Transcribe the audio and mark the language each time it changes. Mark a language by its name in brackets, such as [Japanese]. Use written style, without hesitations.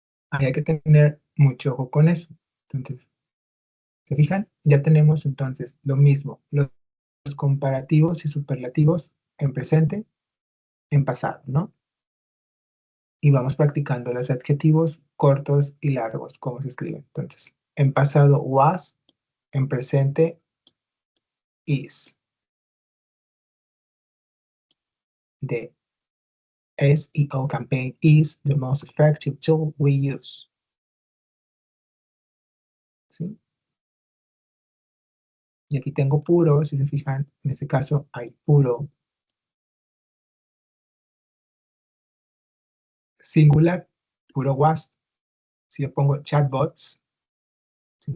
[Spanish] Ahí hay que tener mucho ojo con eso. Entonces, ¿se fijan? Ya tenemos entonces lo mismo. Los comparativos y superlativos en presente, en pasado, ¿no? Y vamos practicando los adjetivos cortos y largos, cómo se escriben. Entonces, en pasado was, en presente is. [English] The SEO campaign is the most effective tool we use. [Spanish] ¿Sí? Y aquí tengo puro, si se fijan, en este caso hay puro. Singular, puro was. Si yo pongo chatbots, ¿sí?